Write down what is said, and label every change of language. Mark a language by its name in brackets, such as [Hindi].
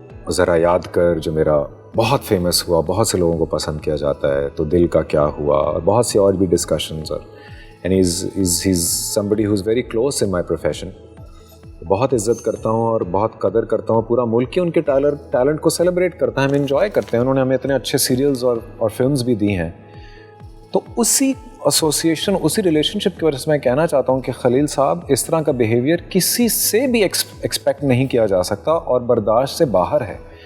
[Urdu] ذرا یاد کر جو میرا بہت فیمس ہوا, بہت سے لوگوں کو پسند کیا جاتا ہے, تو دل کا کیا ہوا, اور بہت سی اور بھی discussions. [English] And he's somebody who's very close in my profession. [Urdu] بہت عزت کرتا ہوں اور بہت قدر کرتا ہوں. پورا ملک ہی ان کے ٹیلنٹ کو سیلیبریٹ کرتا ہے, ہم انجوائے کرتے ہیں. انہوں نے ہمیں اتنے اچھے سیریلز اور فلمز بھی دی ہیں. تو اسی ایسوسیشن, اسی ریلیشن شپ کی وجہ سے میں کہنا چاہتا ہوں کہ خلیل صاحب, اس طرح کا بیہیویئر کسی سے بھی ایکسپیکٹ نہیں کیا جا سکتا اور برداشت سے باہر ہے.